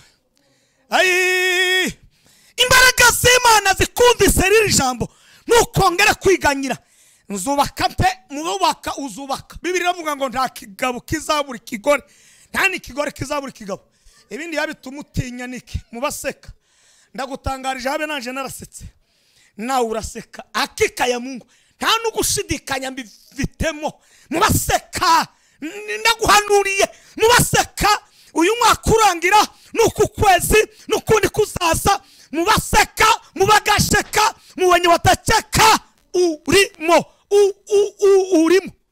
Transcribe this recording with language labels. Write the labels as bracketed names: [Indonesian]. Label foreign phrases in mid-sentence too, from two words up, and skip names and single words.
[Rundi] Ayi imbaraga z'Imana zikumvise riri jambo nukongera kwiganyira. Nzubaka pe, mubaka uzubaka. Bibiliya iravuga ngo nta kigabo kizabura ikigore, nta n'ikigore kizabura ikigabo. Ibindi yabituma utinya niki? Mubaseka. Ndagutangarije habe nanje narasetse, nawe uraseka. [Swahili] Hakika ya Mungu [Rundi] nta n'ugushidikanya mbifitemo. Mubaseka, ndaguhanuriye. Mubaseka, uyu mwaka urangira nuku kwezi nukundi kuzaza. Mubaseka, mubagasheka, [Swahili] muwenye watacheka [Rundi] urimo, urimo.